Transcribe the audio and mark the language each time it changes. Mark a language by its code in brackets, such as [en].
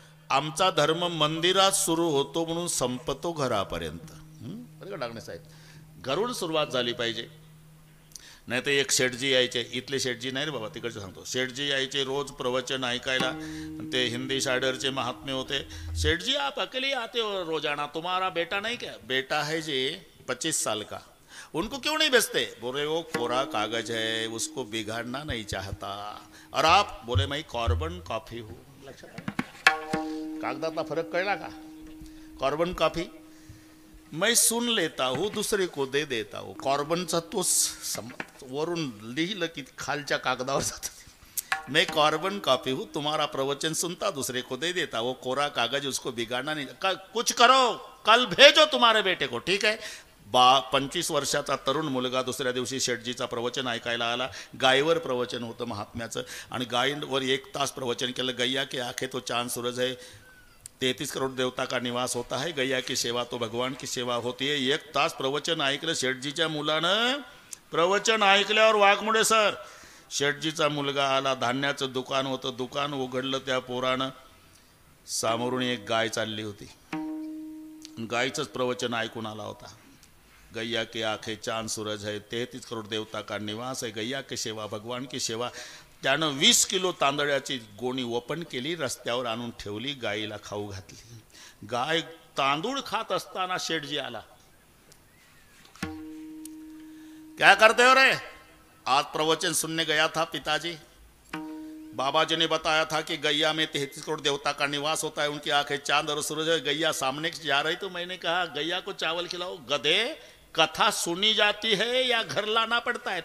[mr] आमचा धर्म मंदिरात सुरू होतो म्हणून संपतो घरापर्यंत. बरं का ढाकणे साहेब, घरून सुरुवात झाली पाहिजे. नाही तर एक शेठजी यायचे, इथले शेठजी नाही रे बाबा, तिकडचे सांगतो. शेठजी यायचे रोज प्रवचन ऐकायला. ते हिंदी शायरचे महात्मे होते. [hi] शेठजी आप अकेले आते हो रोजाना, तुम्हारा बेटा नहीं क्या? बेटा है जी 25 साल का, उनको क्यों नहीं बेचते? बोले वो कोरा कागज है, उसको बिगाड़ना नहीं चाहता. और आप? बोले मैं कार्बन कॉफी हूँ. [mr] कागदातला फरक कळला का? [hi] कार्बन कॉफी मैं सुन लेता हूँ, दूसरे को दे देता हूँ. [mr] कार्बनचा तो वरून लिहिलं की खालच्या कागदावर जातं. [hi] मैं कार्बन कॉफी हूँ, तुम्हारा प्रवचन सुनता, दूसरे को दे देता. वो कोरा कागज, उसको बिगाड़ना नहीं. कुछ करो, कल भेजो तुम्हारे बेटे को, ठीक है? [mr] 25 वर्षाचा तरुण मुलगा दुसऱ्या दिवशी शेठजीचा प्रवचन ऐकायला आला. गायीवर प्रवचन होतं महात्म्याचं, आणि गायीवर 1 तास प्रवचन केलं. [hi] गैया के आंखें तो चांद सूरज है, 33 करोड़ देवता का निवास होता है, गैया की सेवा तो भगवान की सेवा होती है. [mr] 1 तास प्रवचन ऐकलं शेठजीच्या मुलानं. प्रवचन ऐकल्यावर वाघमोडे सर, शेठजीचा मुलगा आला. धान्याचं दुकान होतं, दुकान उघडलं. त्या पोरानं सामोरून एक गाय चालली होती. गायचंच प्रवचन ऐकून आला होता. गैया के आंखें चांद सूरज है, 33 करोड़ देवता का निवास है, गैया की सेवा भगवान की सेवा. त्यानं 20 किलो तांदळाची गोणी ओपन केली, रस्त्यावर आणून ठेवली, गायीला खाऊ घातली. गाय तांदूळ खात असताना शेठजी आला. [hi] क्या करते हो रे? आज प्रवचन सुनने गया था पिताजी, बाबा जी ने बताया था कि गैया में 33 करोड़ देवता का निवास होता है, उनकी आंखें चांद और सूरज है. गैया सामने जा रही तो मैंने कहा गैया को चावल खिलाओ. गधे, कथा सुनी जाती है या घर लाना पड़ता है?